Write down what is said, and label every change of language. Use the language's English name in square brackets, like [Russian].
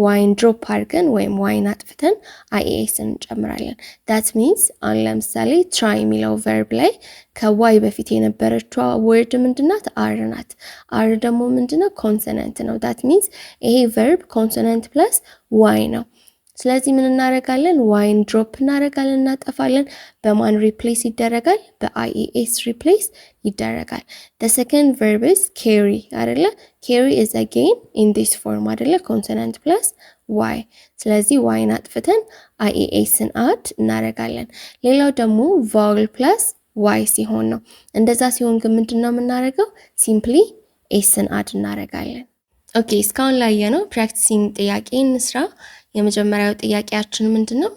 [Amharic] ዋይን ድሮፕ አድርገን ወይም ዋይን አጥፍተን አይኤስን እንጨምራለን። [English] ዳት ሚንስ [Amharic] አሁን ለምሳሌ ትራይ የሚለው ቨርብ ላይ ከዋይ በፊት የነበረችው ወርድ ምንድናት? አር ናት። አር ደግሞ ምንድነው? ኮንሶናንት ነው። [English] ዳት ሚንስ [Amharic] ይሄ ቨርብ ኮንሶናንት ፕላስ ዋይ ነው። ስለዚህ ምን እናደርጋለን? ዋይን ድሮፕ እናደርጋለን፣ እናጠፋለን። በማን ሪፕሌስ ይደረጋል? በአይኤስ ሪፕሌስ ይደረጋል። [English] the second verb is carry [Amharic] አይደለ? [English] carry is again in this form [Amharic] አይደለ? [English] consonant plus y። [Amharic] ስለዚህ ዋይን አጥፍተን አይኤስን አድ እናደርጋለን። ሌላው ደግሞ [English] vowel plus y [Amharic] ሲሆን ነው። እንደዛ ሲሆን ግን ምንድነው የምናደርገው? ሲምፕሊ ኤስን አድ እናደርጋለን። ኦኬ እስካሁን ላየነው ፕራክቲሲንግ ጥያቄ እንስራ። የመጀመሪያው ጥያቄያችን ምንድነው?